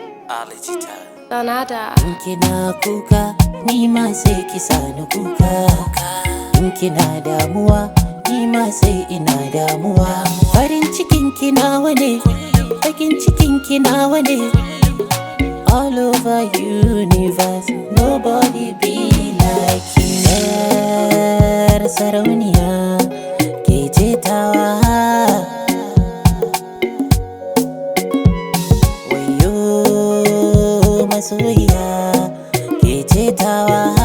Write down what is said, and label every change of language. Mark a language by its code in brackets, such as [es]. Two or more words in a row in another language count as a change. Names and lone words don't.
[ha] Ali Jita. Sonata. In kina kuka, ni ma sai ki sani kuka. In kina damuwa, ni ma sai ina damuwa. Farin cikin ki nawa ne, bakin cikin ki nawa ne. [pcm] All over universe, nobody be like you. [ha] Yar sarauniya, ke ce tawa. Wayyo masoyiya, ke ce tawa.